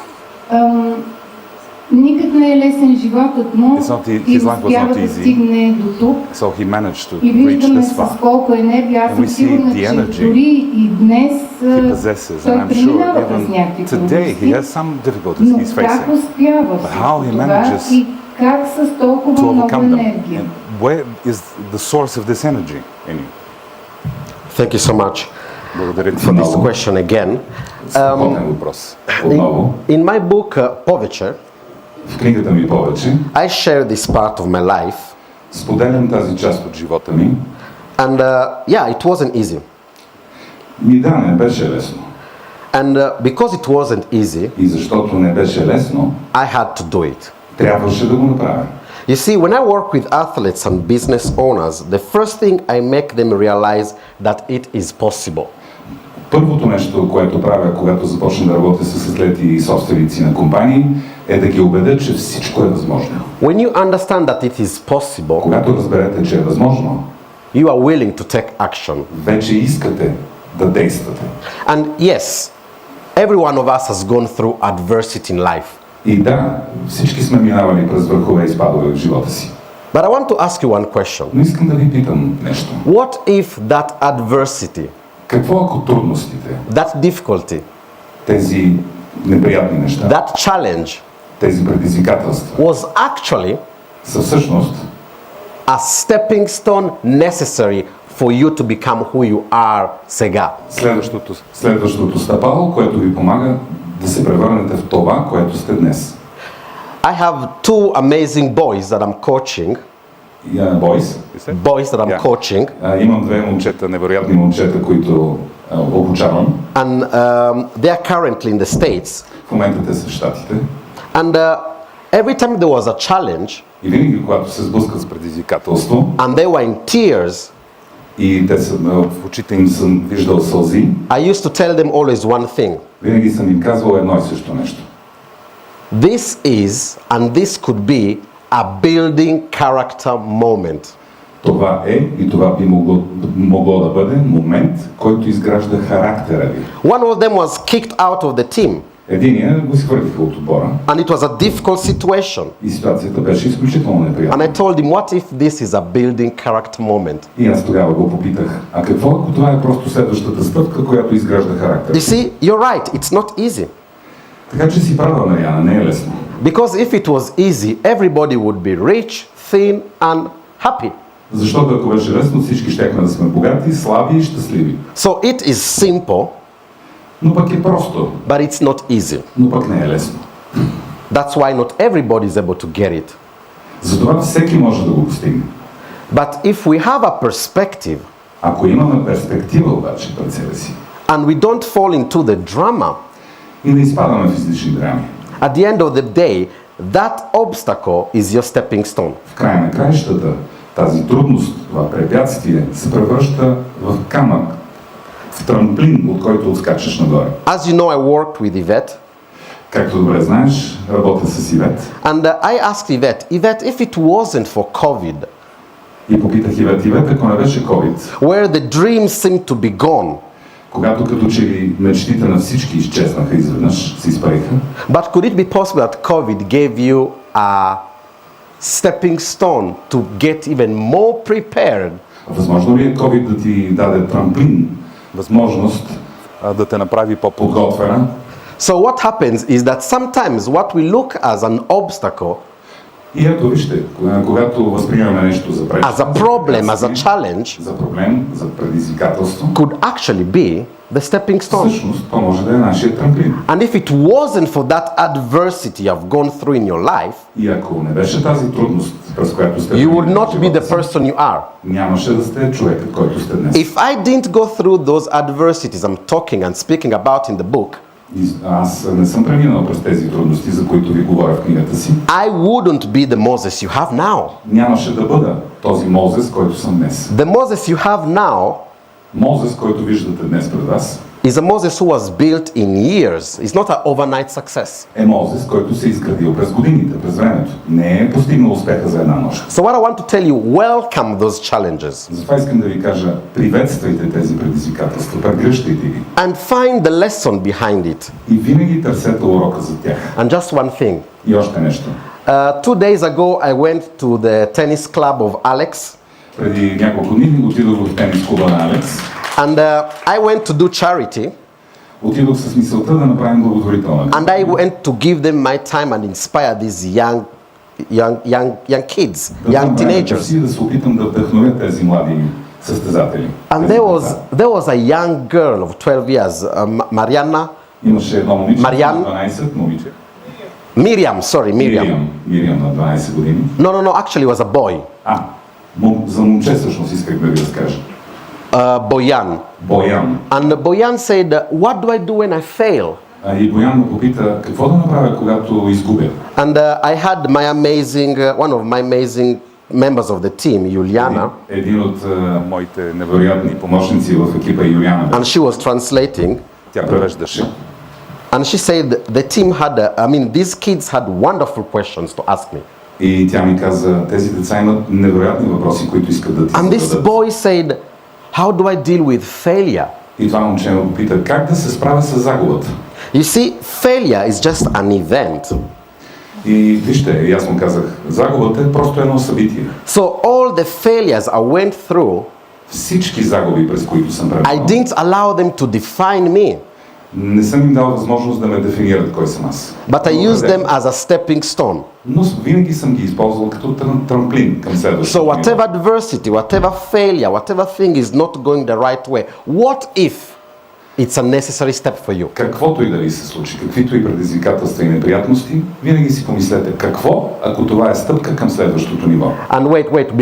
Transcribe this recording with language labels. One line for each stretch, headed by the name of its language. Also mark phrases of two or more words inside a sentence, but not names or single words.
Bulgarian: Никак не е лесен животът му и успява да стигне до тук. И виждаме с колко енергия. Аз съм сигурна, че дори и днес той преминава през някакви трудности. Но как успява всичко това и как с толкова много енергия?
English: Thank you so much for this question again. In my book,
Bulgarian: повече, в книгата ми повече,
English: I share this part of my life.
Bulgarian: Споделям тази част от живота ми.
English: And yeah, it wasn't easy.
Bulgarian: Да, не беше лесно.
English: And because it wasn't easy,
Bulgarian: и защото не беше лесно,
English: I had to do it.
Bulgarian: Трябваше да го направя.
English: You see, when I work with athletes and business owners, the first thing I make them realize that it is possible.
Bulgarian: Първото нещо, което правя, когато започна да работя с атлети и собственици на компании, е да ги убедя, че всичко е възможно.
English: When you understand that it is possible,
Bulgarian: когато разберете, че е възможно,
English: you are willing to take action.
Bulgarian: Вече искате да действате.
English: And yes, every one of us has gone through adversity in life.
Bulgarian: И да, всички сме минавали през върхове и спадове в живота си.
English: But I want to ask you one question.
Bulgarian: Но искам да ви питам нещо.
English: What if that adversity,
Bulgarian: какво ако трудностите,
English: that difficulty,
Bulgarian: тези неприятни неща,
English: that challenge,
Bulgarian: тези предизвикателства,
English: was actually
Bulgarian: са всъщност
English: a stepping stone necessary for you to become who you are сега?
Bulgarian: Следващото стъпало, което ви помага да се превърнете в това, което сте днес.
English: I have two amazing boys that I'm coaching. Boys that I'm coaching.
Bulgarian: Имам две момчета, невероятни момчета, които обучавам.
English: And they are currently in the States.
Bulgarian: В момента те са в Щатите.
English: And every time there was a challenge,
Bulgarian: и винаги когато се сблъскат с предизвикателство,
English: and they were in tears,
Bulgarian: и те са в очите им съм виждал сълзи,
English: I used to tell them always one thing.
Bulgarian: Винаги съм им казвал едно и също нещо.
English: This is and this could be a building character moment.
Bulgarian: Това е и това би могло да бъде момент, който изгражда характера ви.
English: One of them was kicked out of the team.
Bulgarian: Единия го изхвърлиха от отбора.
English: And it was a difficult situation.
Bulgarian: И ситуацията беше изключително неприятна.
English: And I told him, what if this is a building character moment?
Bulgarian: И аз тогава го попитах, а какво ако това е просто следващата стъпка, която изгражда характер?
English: You see, you're right, it's not easy.
Bulgarian: Така че си права, Мариана, не е лесно.
English: Because if it was easy, everybody would be rich, thin and happy.
Bulgarian: Защото ако беше лесно, всички щяхме да сме богати, слаби и щастливи.
English: So it is simple.
Bulgarian: Но пък е просто.
English: But it's not easy.
Bulgarian: Но пък не е лесно.
English: That's why not everybody is able to get it.
Bulgarian: Затова всеки може да го постигне.
English: But if we have a perspective,
Bulgarian: ако имаме перспектива обаче пред себе си,
English: and we don't fall into the drama,
Bulgarian: и не изпадаме в излишни драми,
English: at the end of the day, that obstacle is your stepping stone.
Bulgarian: В края на краищата, тази трудност, това препятствие се превръща в камък, в трамплин, от който отскачаш нагоре.
English: As you know, I worked with Yvette.
Bulgarian: Както добре знаеш, работя с Ивет.
English: And I asked Yvette, if it wasn't for COVID,
Bulgarian: и попитах Ивет, ако не беше COVID,
English: where the dreams seem to be gone,
Bulgarian: Когато като че ли мечтите на всички изчезнаха изведнъж, се изпариха.
English: But could it be possible that COVID gave you a stepping stone to get even more prepared?
Bulgarian: Възможно ли е COVID да ти даде трамплин, възможност да те направи по-подготвена?
English: So what happens is that sometimes what we look as an obstacle,
Bulgarian: и ето вижте, когато възприемаме нещо за
English: as a problem, as a challenge,
Bulgarian: за проблем, за предизвикателство,
English: could actually be the stepping stone.
Bulgarian: Всъщност, то може да е нашия трамплин.
English: And if it wasn't for that adversity you've gone through in your life,
Bulgarian: и ако не беше тази трудност, през която сте,
English: you would not be the person you are.
Bulgarian: Нямаше да сте човекът, който сте днес.
English: If I didn't go through those adversities I'm talking and speaking about in the book,
Bulgarian: аз не съм преминал през тези трудности, за които ви говоря в книгата си,
English: I wouldn't be the Moses you have now.
Bulgarian: Нямаше да бъда този Моузес, който съм днес.
English: The Moses you have now,
Bulgarian: Моузес, който виждате днес пред вас,
English: is a Moses who was built in years. It's not an overnight success.
Bulgarian: е Моузес, който се изградил през годините, през времето. Не е постигнал успеха за една нощ.
English: So what I want to tell you, welcome those challenges.
Bulgarian: Затова искам да ви кажа, приветствайте тези предизвикателства, прегръщайте ги.
English: And find the lesson behind it.
Bulgarian: И винаги търсете урока за тях.
English: And just one thing.
Bulgarian: И още нещо.
English: 2 days ago I went to the tennis club of Alex.
Bulgarian: Преди няколко дни отидох в тенис клуба на Алекс.
English: And I went to do charity.
Bulgarian: Отидох с мисълта да направим благотворителна.
English: And I went to give them my time and inspire these young kids, young teenagers.
Bulgarian: Да се опитам да вдъхновя тези млади състезатели.
English: And there was a young girl of 12 years, Mariana.
Bulgarian: Имаше едно момиче на 12 момиче. Miriam на 12 години.
English: No, actually it was a boy.
Bulgarian: За момче всъщност исках да ви разкажа. Boyan.
English: And Boyan said, what do I do when I fail?
Bulgarian: И Боян ме попита, какво да направя, когато изгубя?
English: And I had one of my amazing members of the team, Juliana.
Bulgarian: Един от моите невероятни помощници в екипа Юлиана.
English: And she was translating.
Bulgarian: Тя превеждаше.
English: And she said the team these kids had wonderful questions to ask me.
Bulgarian: И тя ми каза, тези деца имат невероятни въпроси, които искат да ти зададат.
English: And this boy said, how do I deal with failure?
Bulgarian: И това момче ме попита, как да се справя с загубата?
English: You see, failure is just an event.
Bulgarian: И вижте, аз му казах, загубата е просто едно събитие.
English: So all the failures I went through,
Bulgarian: всички загуби, през които съм преминал,
English: I didn't allow them to define me.
Bulgarian: Не съм им дал възможност да ме дефинират кой съм аз.
English: But I used them as a stepping stone.
Bulgarian: Но винаги съм ги използвал като трамплин към следващото.
English: So whatever adversity, whatever failure, whatever thing is not going the right way, what if it's a necessary step for you?
Bulgarian: Каквото и да ви се случи, каквито и предизвикателства и неприятности, винаги си помислете какво, ако това е стъпка към следващото ниво.
English: And wait,